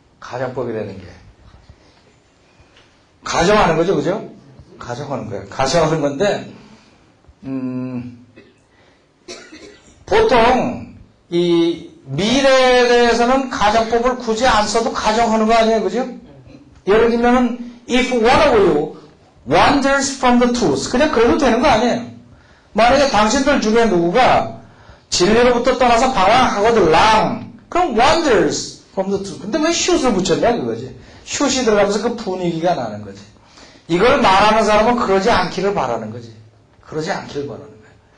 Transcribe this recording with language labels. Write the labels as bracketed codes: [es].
[ko] 가정법이라는 게 가정하는 거죠, 그죠? 가정하는 거예요. 가정하는 건데 보통 이 미래에 대해서는 가정법을 굳이 안 써도 가정하는 거 아니에요, 그죠? 예를 들면은 [en] if one of you wanders from the truth, [ko] 그냥 그래도 되는 거 아니에요. 만약에 당신들 중에 누구가 진리로부터 떠나서 방황하거들랑 그럼 [en] wanders from the truth. [ko] 근데 왜 should을 붙였냐 그거지. shoulds이 들어가면서 그 분위기가 나는 거지. 이걸 말하는 사람은 그러지 않기를 바라는 거지. 그러지 않기를 바라는 거야.